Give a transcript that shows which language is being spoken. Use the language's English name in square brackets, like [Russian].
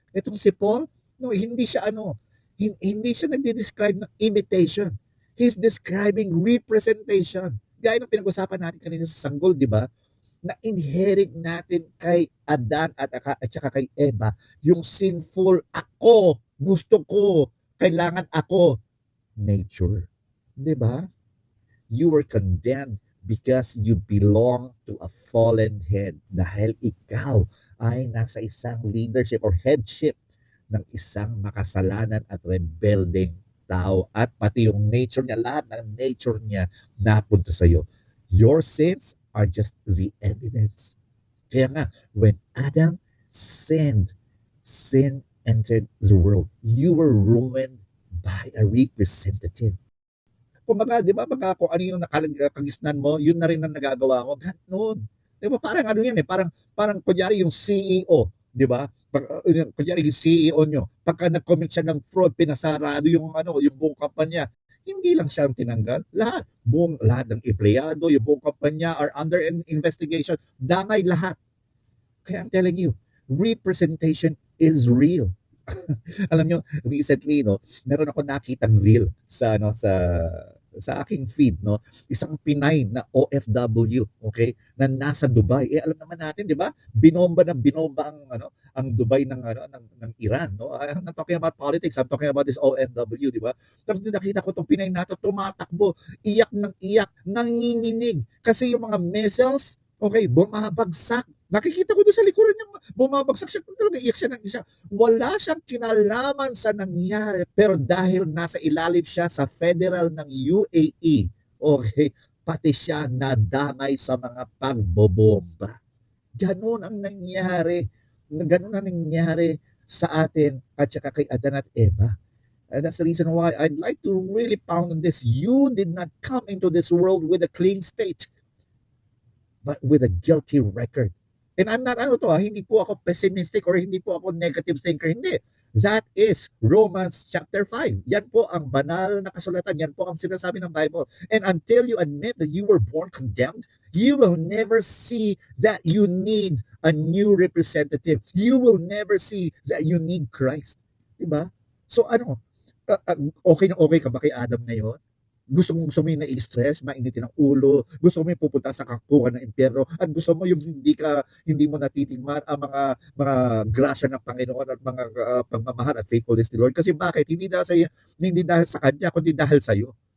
[Filipino] Itong si Paul, no, hindi siya hindi siya nagde-describe ng imitation. [English] He's describing representation. [Filipino] Gaya ng pinag-usapan natin kanina sa sanggol, di ba? Na inherit natin kay Adan at saka kay Eva, yung sinful ako, gusto ko, kailangan ako, nature. Di ba? [English] You were condemned because you belong to a fallen head. [Filipino] Dahil ikaw ay nasa isang leadership or headship ng isang makasalanan at rebelding tao. At pati yung nature niya, lahat ng nature niya napunta sa iyo. [English] Your sins are just the evidence. [Filipino] Kaya nga, [English] when Adam sinned, sin entered the world. You were ruined by a representative. [Filipino] Kumbaga, di ba, pagka kung ano yung nakakagisnan mo, yun na rin ang nagagawa mo. Ganun. Di ba, parang ano yan eh, parang kunyari yung CEO, di ba? Kunyari yung CEO nyo, pagka nag-commit siya ng fraud, pinasarado yung buong kampanya, hindi lang siya ang tinanggal. Lahat ng empleyado, yung buong kampanya [English] are under investigation. [Filipino] Damay lahat. Kaya [English] I'm telling you, representation is real. [Filipino] Alam nyo, recently, no, meron ako nakitang reel sa aking feed, no, isang Pinay na OFW, okay, na nasa Dubai. Alam naman natin, 'di ba? Binomba ang Dubai ng Iran, no. [English] I'm not talking about politics, I'm talking about this OFW, 'di ba? [Filipino] Tapos nakita ko tong Pinay na to tumatakbo, iyak ng iyak, nanginginig kasi yung mga missiles, okay, bumabagsak. Nakikita ko doon sa likuran niya, bumabagsak siya, talaga iyak siya ng isa. Wala siyang kinalaman sa nangyari, pero dahil nasa ilalim siya sa federal ng UAE, okay, pati siya nadamay sa mga pagbobomba. Ganun ang nangyari. Ganun ang nangyari sa atin at saka kay Adan at Eva. [English] And that's the reason why I'd like to really pound on this. You did not come into this world with a clean state, but with a guilty record. And I'm not, [Filipino] hindi po ako pessimistic or hindi po ako negative thinker, hindi. [English] That is Romans chapter 5. [Filipino] Yan po ang banal na kasulatan. Yan po ang sinasabi ng Bible. [English] And until you admit that you were born condemned, you will never see that you need a new representative. You will never see that you need Christ. [Filipino] Diba? So okay na okay ka ba kay Adam ngayon? Gusto mo yung nai-stress, mainitin ang ulo, gusto mo yung pupunta sa kangkungan ng impyerno, at gusto mo yung hindi mo natitingnan ang mga grasya ng Panginoon at mga pagmamahal at faithfulness ni Lord. Kasi bakit? Hindi dahil sa kanya, kundi dahil sa iyo.